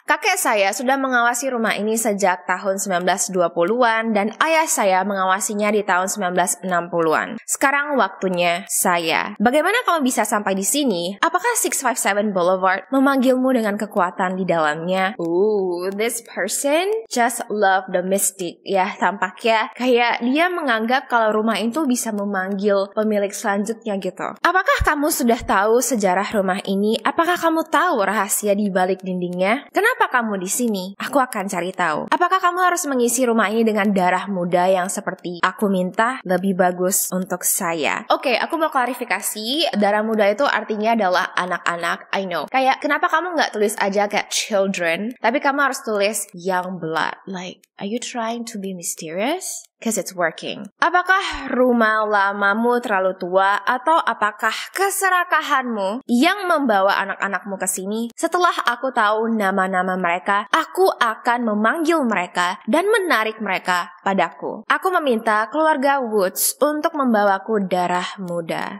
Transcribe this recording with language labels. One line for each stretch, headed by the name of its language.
Indonesian: Kakek saya sudah mengawasi rumah ini sejak tahun 1920-an dan ayah saya mengawasinya di tahun 1960-an. Sekarang waktunya saya. Bagaimana kamu bisa sampai di sini? Apakah 657 Boulevard memanggilmu dengan kekuatan di dalamnya?
English: This person just love the mystic.
Indonesian: Ya, tampaknya kayak dia menganggap kalau rumah itu bisa memanggil pemilik selanjutnya gitu. Apakah kamu sudah tahu sejarah rumah ini? Apakah kamu tahu rahasia di balik dindingnya? Kenapa kamu di sini? Aku akan cari tahu. Apakah kamu harus mengisi rumah ini dengan darah muda yang seperti aku minta? Lebih bagus untuk saya. Oke, aku mau klarifikasi. Darah muda itu artinya adalah anak-anak.
English: I know.
Indonesian: Kayak kenapa kamu nggak tulis aja kayak children, tapi kamu harus tulis young blood.
English: Like, are you trying to be mysterious? Cause it's working.
Indonesian: Apakah rumah lamamu terlalu tua atau apakah keserakahanmu yang membawa anak-anakmu ke sini? Setelah aku tahu nama-nama mereka, aku akan memanggil mereka dan menarik mereka padaku. Aku meminta keluarga Woods untuk membawaku darah muda.